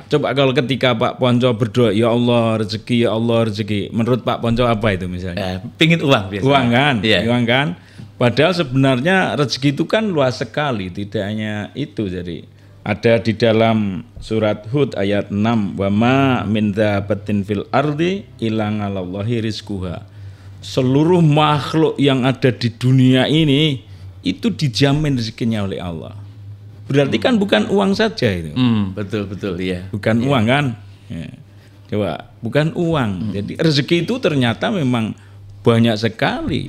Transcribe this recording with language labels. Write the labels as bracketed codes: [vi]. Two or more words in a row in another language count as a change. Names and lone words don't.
[id] Coba kalau ketika Pak Ponco berdoa, ya Allah rezeki, ya Allah rezeki. Menurut Pak Ponco apa itu misalnya? Pingin uang biasanya. Uang kan? Iya. Uang kan? Padahal sebenarnya rezeki itu kan luas sekali, tidak hanya itu. Jadi ada di dalam surat Hud ayat 6, [ar] وما من دابة في الأرض إلا على الله رزقها. [id] Seluruh makhluk yang ada di dunia ini itu dijamin rezekinya oleh Allah. Berarti kan bukan uang saja itu. Betul ya. Bukan uang kan? Ya. Coba, bukan uang. Jadi rezeki itu ternyata memang banyak sekali.